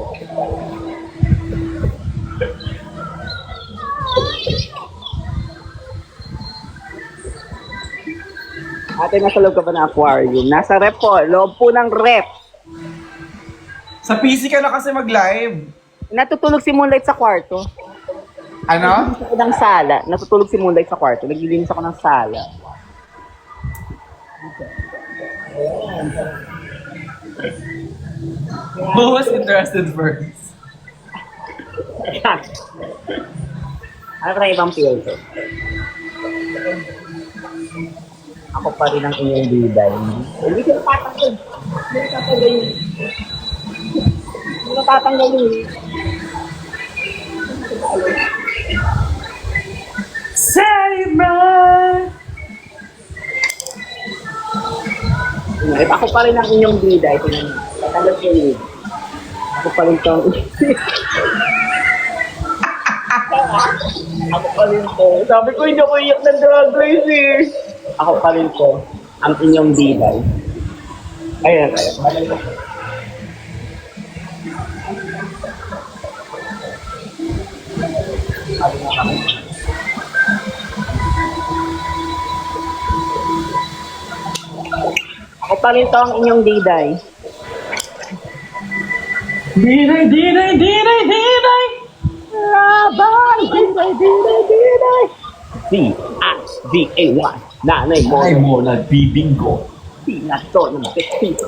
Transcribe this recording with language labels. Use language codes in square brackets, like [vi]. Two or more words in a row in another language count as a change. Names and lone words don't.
[tl] Ate, nasa loob ka ba ng aquarium? Nasa rep po. Loob po ng rep. Sa PC ka na kasi mag-live. Natutulog si Moonlight sa kwarto. Ano? Naglilinis ako ng sala. Natutulog si Moonlight sa kwarto. Naglilinis ako ng sala. [en] Who was interested first? [tl] Ano ka na ibang filter? Ako pa rin ang inyong biday. Hindi ko natatanggal. Hindi natatanggal yun. [en] Save my... [tl] If ako pa rin ang inyong biday, tatanggal ko yun. Ako pa rin itong... Ako pa rin to. Sabi ko, hindi ako iyak ng drag race eh. Ako pa rin to, ang inyong biday. Ayan. Ako pa rin to, ang inyong biday. Dinay! Laban! Biday! C-A-D-A-Y. Nanay mo. Ay mo, nagbibingo. Pinato ng betito.